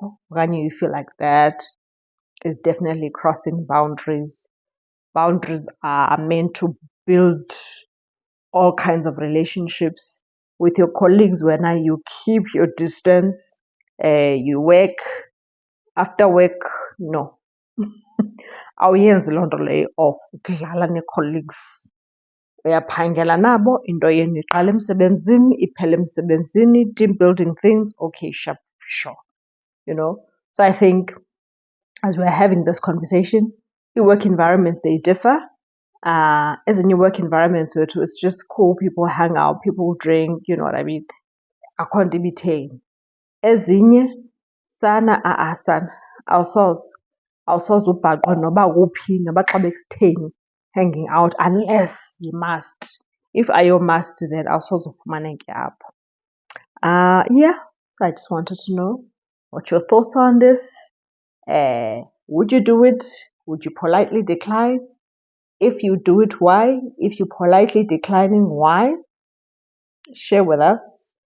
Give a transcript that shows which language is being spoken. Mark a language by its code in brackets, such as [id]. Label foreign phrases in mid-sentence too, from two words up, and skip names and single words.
[en] Okanye you feel like that is definitely crossing boundaries. Boundaries are meant to build all kinds of relationships with your colleagues when you keep your distance. You work after work, no. [xh] Awuyenzi loo nto leyo of ukudlala nee-colleagues. Uyaphangela nabo, into yenu iqala emsebenzini, iphela emsebenzini, [en] team building things, okay, sure. So I think as we're having this conversation, your work environments, they differ. As in your work environments where it's just cool, people hang out, people drink, you know what I mean? [xh] Akho nto ibitheni. Ezinye sana sana awusoze ubhaqwe noba kuphi noba xa bekutheni [en] hanging out unless you must. [xh] If ayo must, then awusoze ufumaneke apho. [en] So I just wanted to know what your thoughts are on this. Would you do it? Would you politely decline? If you do it, why? If you're politely declining, why? Share with us.